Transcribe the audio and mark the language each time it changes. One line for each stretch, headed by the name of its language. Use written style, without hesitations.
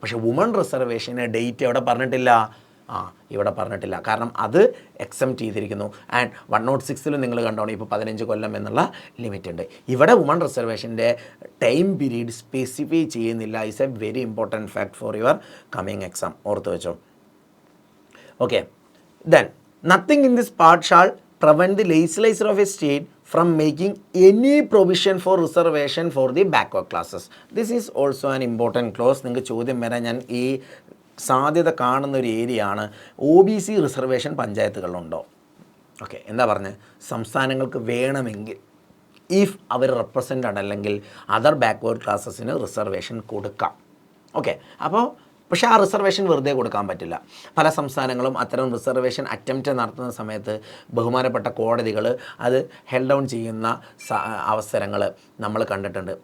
Malayalam: പക്ഷേ woman റിസർവേഷന് date എവിടെ പറഞ്ഞിട്ടില്ല, ഇവിടെ പറഞ്ഞിട്ടില്ല. കാരണം അത് എക്സംപ്റ്റ് ചെയ്തിരിക്കുന്നു. ആൻഡ് 106-ലും നിങ്ങൾ കണ്ടോണം ഇപ്പോൾ 15 കൊല്ലം എന്നുള്ള ലിമിറ്റ് ഉണ്ട്. ഇവിടെ വുമൺ റിസർവേഷൻ്റെ ടൈം പീരീഡ് സ്പെസിഫൈ ചെയ്യുന്നില്ല.
English: is a very important fact for your coming exam,
Malayalam: ഓർത്ത് വെച്ചോ.
English: Okay, then nothing in this part shall prevent the legislature of a state from making any provision for reservation for the backward classes. This is also an important clause.
Malayalam: നിങ്ങൾക്ക് ചോദ്യം വരാൻ ഞാൻ ഈ സാധ്യത കാണുന്ന ഒരു ഏരിയ ആണ്. OBC reservation പഞ്ചായത്തുകളിലുണ്ടോ? ഓക്കെ, എന്താ പറഞ്ഞത്, സംസ്ഥാനങ്ങൾക്ക് വേണമെങ്കിൽ
English: if അവർ represented
Malayalam: അല്ലെങ്കിൽ അതർ ബാക്ക്വേർഡ് ക്ലാസ്സസിന് റിസർവേഷൻ കൊടുക്കാം. ഓക്കെ, അപ്പോൾ പക്ഷേ ആ റിസർവേഷൻ വെറുതെ കൊടുക്കാൻ പറ്റില്ല. പല സംസ്ഥാനങ്ങളും അത്തരം റിസർവേഷൻ അറ്റംപ്റ്റ് നടത്തുന്ന സമയത്ത് ബഹുമാനപ്പെട്ട കോടതികൾ അത് ഹെൽഡ് ഡൗൺ ചെയ്യുന്ന അവസരങ്ങൾ നമ്മൾ കണ്ടിട്ടുണ്ട്.